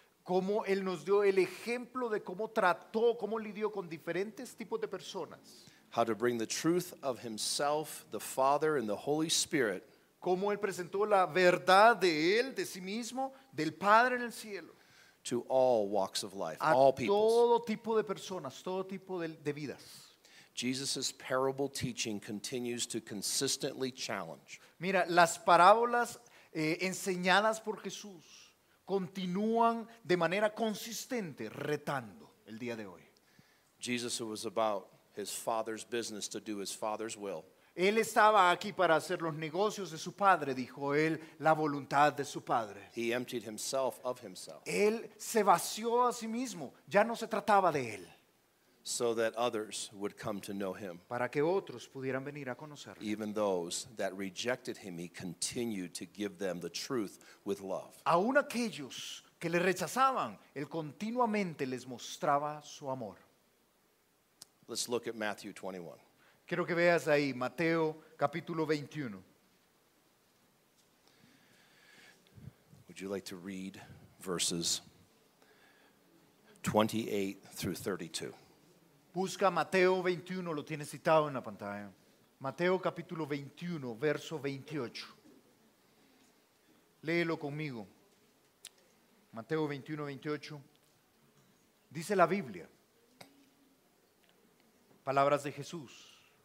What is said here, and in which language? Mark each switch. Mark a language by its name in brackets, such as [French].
[Spanish] cómo Él nos dio el ejemplo de cómo trató, cómo lidió con diferentes tipos de personas. [English] How to bring the truth of himself, the Father, and the Holy Spirit [Spanish] Cómo Él presentó la verdad de Él, de sí mismo, del Padre en el cielo. [English] to all walks of life, [Spanish] A [English] all peoples. [Spanish] todo tipo de personas, todo tipo de vidas. [English] Jesus' parable teaching continues to consistently challenge. [Spanish] Mira, las parábolas enseñadas por Jesús continúan de manera consistente retando el día de hoy. [English] Jesus, it was about his Father's business to do his Father's will. [Spanish] Él estaba aquí para hacer los negocios de su padre, dijo él, la voluntad de su padre. [English] He emptied himself of himself [Spanish] Él se vació a sí mismo, ya no se trataba de él, [English] so that others would come to know him. [Spanish] para que otros pudieran venir a conocerlo. [English] Even those that rejected him, he continued to give them the truth with love. [Spanish] Aún aquellos que le rechazaban, él continuamente les mostraba su amor. [English] Let's look at Matthew 21. [Spanish] Quiero que veas ahí Mateo capítulo 21. [English] Would you like to read verses 28 through 32? [Spanish] Busca Mateo 21, lo tienes citado en la pantalla. Mateo capítulo 21, verso 28. Léelo conmigo. Mateo 21, 28. Dice la Biblia, palabras de Jesús.